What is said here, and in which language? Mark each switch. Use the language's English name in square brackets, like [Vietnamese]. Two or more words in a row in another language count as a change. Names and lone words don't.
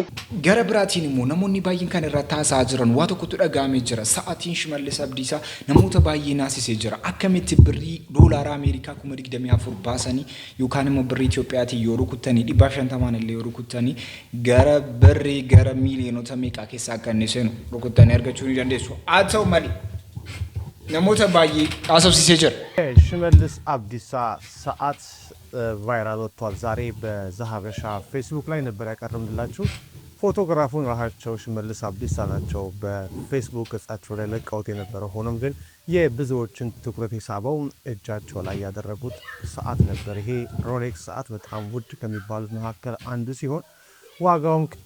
[Oromo] gara biraatiin immoo namoonni baay'een kan irra taasaa jiran waa tokkotu dhagaamee jira sa'aatiin Shimallis Abdiisaa namoota baay'ee naasisee jira akkamitti birrii doolaara Ameerikaa 24 baasanii yookaan immoo birrii Itoophiyaatiin yoo rukuttanii 150 illee yoo rukuttanii gara birrii gara miiliyoonota meeqa keessaa akka inni seenu rukuttanii argachuu ni dandeessu haa ta'u malee namoota baay'ee haasofsiisee jira. [Amharic] Shimallis Abdiisaa ሰዓት ቫይራል ወጥቷል። ዛሬ በዛሀበሻ ፌስቡክ ላይ ነበር ያቀረብንላችሁ። ፎቶግራፉን ራሳቸው ሽመልስ አብዲሳ ናቸው በፌስቡክ ገጻቸው ላይ ለቀውት የነበረው። ሆኖም ግን የብዙዎችን ትኩረት የሳበው እጃቸው ላይ ያደረጉት ሰዓት ነበር። ይሄ ሮሌክስ ሰዓት በጣም ውድ ከሚባሉት መካከል አንዱ ሲሆን ዋጋውም